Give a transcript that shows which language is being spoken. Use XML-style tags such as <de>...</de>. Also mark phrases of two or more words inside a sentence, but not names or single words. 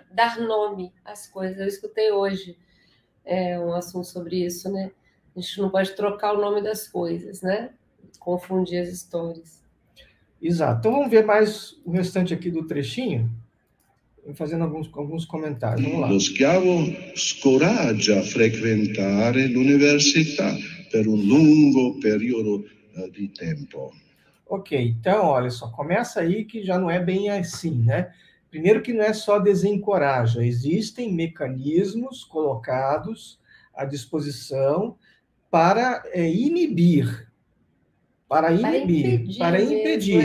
<pt>Dar nome às coisas. Eu escutei hoje um assunto sobre isso, né? A gente não pode trocar o nome das coisas, né? Confundir as histórias. Exato. Então vamos ver mais o restante aqui do trechinho, fazendo alguns comentários. Vamos lá.</pt> <it>Lo schiavo scoraggia a frequentare l'università per un lungo periodo di tempo.</it> <pt>Ok, então, olha só, começa aí que já não é bem assim, né? Primeiro que não é só desencoraja, existem mecanismos colocados à disposição para impedir. Para impedir.</pt>